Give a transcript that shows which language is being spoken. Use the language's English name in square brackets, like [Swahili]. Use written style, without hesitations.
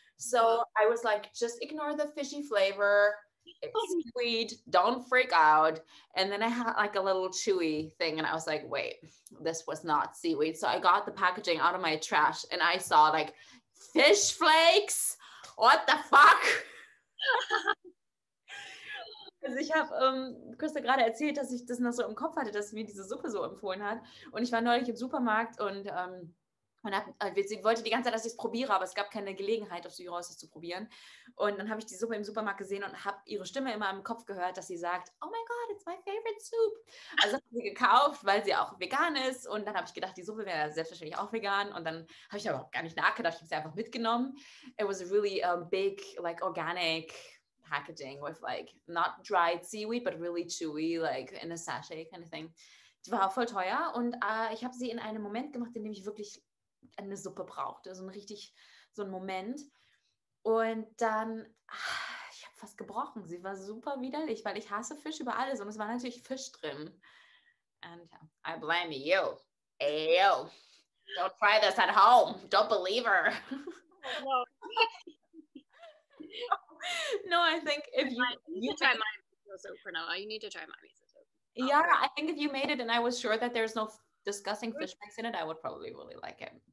[English] So I was like, just ignore the fishy flavor. It's seaweed. Don't freak out. And then I had like a little chewy thing, and I was like, wait, this was not seaweed. So I got the packaging out of my trash, and I saw like fish flakes. What the fuck? [German] Also ich habe Christa gerade erzählt, dass ich das noch so im Kopf hatte, dass sie mir diese Suppe so empfohlen hat. Und ich war neulich im Supermarkt und sie wollte die ganze Zeit, dass ich es probiere, aber es gab keine Gelegenheit, auf sie raus das zu probieren. Und dann habe ich die Suppe im Supermarkt gesehen und habe ihre Stimme immer im Kopf gehört, dass sie sagt, [English] oh my God, it's my favorite soup. [German] Also habe ich sie gekauft, weil sie auch vegan ist. Und dann habe ich gedacht, die Suppe wäre selbstverständlich auch vegan. Und dann habe ich aber auch gar nicht nachgedacht, ich habe sie einfach mitgenommen. [English] It was a really big, like organic packaging with like not dried seaweed, but really chewy, like in a sachet kind of thing. [German] Die war voll teuer und ich habe sie in einem Moment gemacht, in dem ich wirklich eine Suppe brauchte, so ein Moment. Und dann, ich habe fast gebrochen. Sie war super widerlich, weil ich hasse Fisch über alles und es war natürlich Fisch drin. [English] And I blame you. Hey, yo, don't try this at home. Don't believe her. No. No, I think if you need to try my miso soup, Pranella. You need to try my miso soup. Yeah, I think if you made it and I was sure that there's no disgusting fish flakes in it, I would probably really like it.